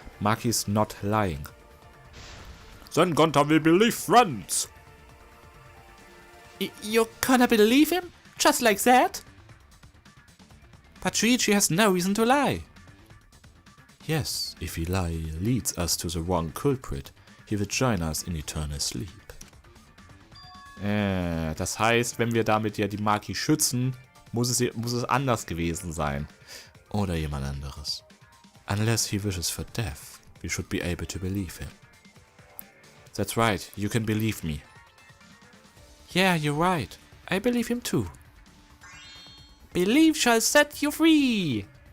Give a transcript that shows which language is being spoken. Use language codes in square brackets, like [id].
[en] Maki's not lying. Then can't we believe friends? You're gonna believe him? Just like that? But Shuichi has no reason to lie. Yes, if he leads us to the wrong culprit, he will join us in eternal sleep. [de] Das heißt, wenn wir damit ja die Maki schützen, muss es anders gewesen sein. Oder jemand anderes. [en] Unless he wishes for death, we should be able to believe him. That's right, you can believe me. Yeah, you're right. I believe him too. Belief shall set you free!